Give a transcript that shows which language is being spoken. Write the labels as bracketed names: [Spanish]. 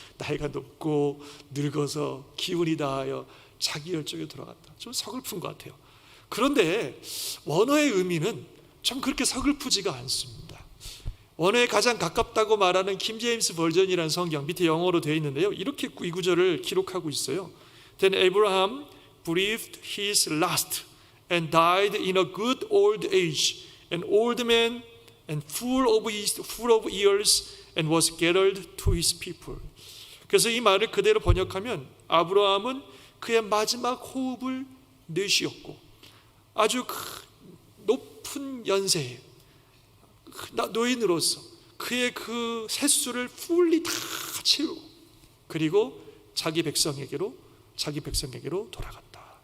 [Korean] 나이가 높고 늙어서 기운이 다하여 자기 열조에 돌아갔다. 좀 서글픈 것 같아요. 그런데 원어의 의미는 참 그렇게 서글프지가 않습니다. 원어에 가장 가깝다고 말하는 킹 제임스 버전이라는 성경, 밑에 영어로 되어 있는데요, 이렇게 이 구절을 기록하고 있어요. [English] Then Abraham breathed his last and died in a good old age, an old man and full of years, and was gathered to his people. [Korean] 그래서 이 말을 그대로 번역하면 아브라함은 그의 마지막 호흡을 내쉬었고 아주 높은 연세에 노인으로서 그의 그 셋수를 풀리 다 채우고 그리고 자기 백성에게로 돌아갔다.